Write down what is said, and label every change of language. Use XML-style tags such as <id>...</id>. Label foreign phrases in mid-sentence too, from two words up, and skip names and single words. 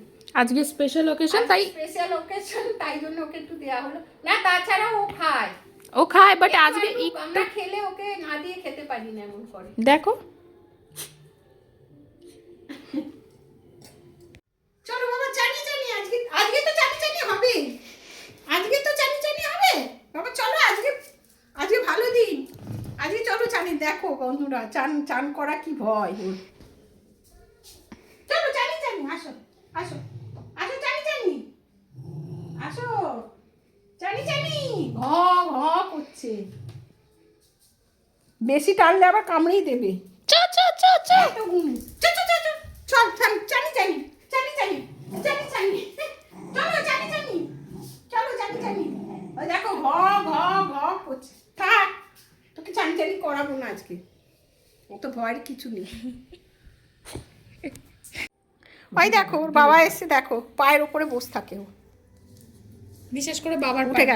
<bn>আজকে</bn> <en>special occasion,</en> <bn>তাই</bn> <en>special occasion,</en> <bn>তাই জন্য ওকে একটু দেওয়া হলো। না তাছাড়া ও খায়, ও খায়, বাট আজকে আমরা খেলে ওকে না দিয়ে খেতে পারি না, এমন করে। দেখো চলো বাবা, চানি চানি, আজকে তো চানি চানি হবে, আজকে তো চানি চানি হবে বাবা। চলো আজকে ভালো দিন, আজকে চলো চানি। দেখো বন্ধুরা, চান করা কি ভয় ওর। চলো চানি চানি, আসো আসো আসো, চানি চানি আসো, চানি চানি ঘ ঘ করছে। বেশি টানলে আবার কামড়েই দেবে। চ চ চ চ এত ঘুম। চল চানি চানি চানি চানি চানি চানি, চলো চানি চানি, চলো চানি চানি। ওই দেখো ঘ ঘ ঘ করছে। থাক, তোকে চানি চানি করাবো না আজকে, ও তো ভয়ের কিছু নেই। ওই দেখো ওর বাবা এসে, দেখো পায়ের ওপরে বসে থাকে ও। বিশেষ করে বাবার</bn>